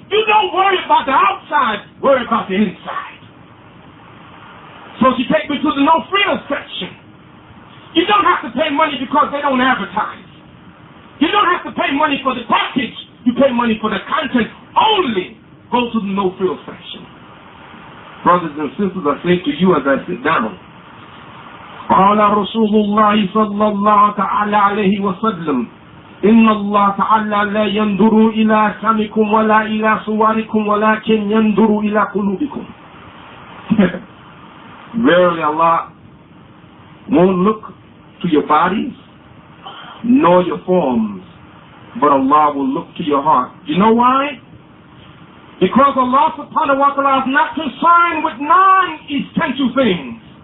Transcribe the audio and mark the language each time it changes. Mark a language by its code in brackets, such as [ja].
[en] You don't worry about the outside, worry about the inside. So she take me to the no frills section. You don't have to pay money because they don't advertise. You don't have to pay money for the package. You pay money for the content only. Go to the no frills section. Brothers and sisters, I say to you as I sit down, [ar] قال رسول الله صلى الله تعالى عليه وسلم إن الله تعالى لا ينظر إلى أجسامكم ولا إلى صوركم ولكن ينظر إلى قلوبكم. [en] Verily Allah won't look to your bodies nor your forms, but Allah will look to your heart. You know why? Because Allah subhanahu wa ta'ala is not concerned with non-essential things.